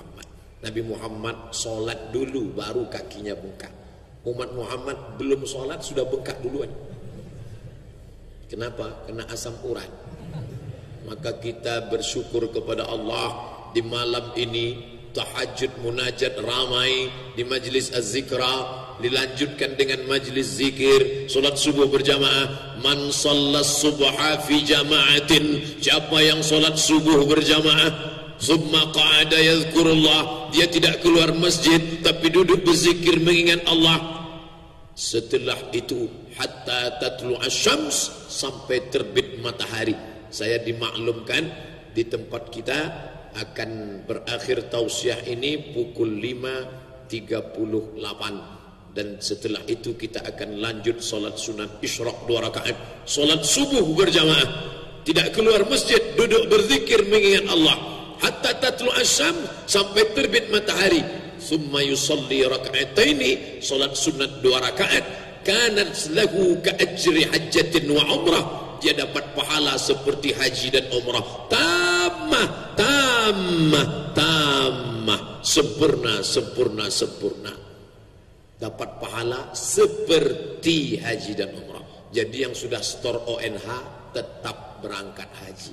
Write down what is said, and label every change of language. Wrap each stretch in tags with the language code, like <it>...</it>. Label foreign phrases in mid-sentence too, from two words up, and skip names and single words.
<id>Nabi Muhammad sholat dulu baru kakinya bengkak. Umat Muhammad belum sholat sudah bengkak duluan. Kenapa? Kena asam urat. Maka kita bersyukur kepada Allah di malam ini. Tahajud munajat ramai di majlis az-zikra, dilanjutkan dengan majlis zikir, solat subuh berjamaah.</id> <ar>من صلى الصبح في جماعة,</ar> <id>siapa yang solat subuh berjamaah,</id> <ar>ثم قعد يذكر الله,</ar> <id>dia tidak keluar masjid tapi duduk berzikir mengingat Allah. Setelah itu</id> <ar>حتى تطلع الشمس,</ar> <id>sampai terbit matahari. Saya dimaklumkan di tempat kita akan berakhir tausiah ini pukul 5.38, dan setelah itu kita akan lanjut solat sunat isyraq 2 rakaat, solat subuh berjamaah, tidak keluar masjid, duduk berzikir mengingat Allah</id> <ar>حتى تطلع الشمس,</ar> <id>sampai terbit matahari.</id> <ar>ثم يصلي ركعتين,</ar> <id>solat sunat 2 rakaat,</id> <ar>كانت له كأجر حجة وعمرة,</ar> <id>dia dapat pahala seperti haji dan umrah. Tamah, sempurna, sempurna, sempurna. Dapat pahala seperti haji dan umrah. Jadi yang sudah store ONH tetap berangkat haji.</id>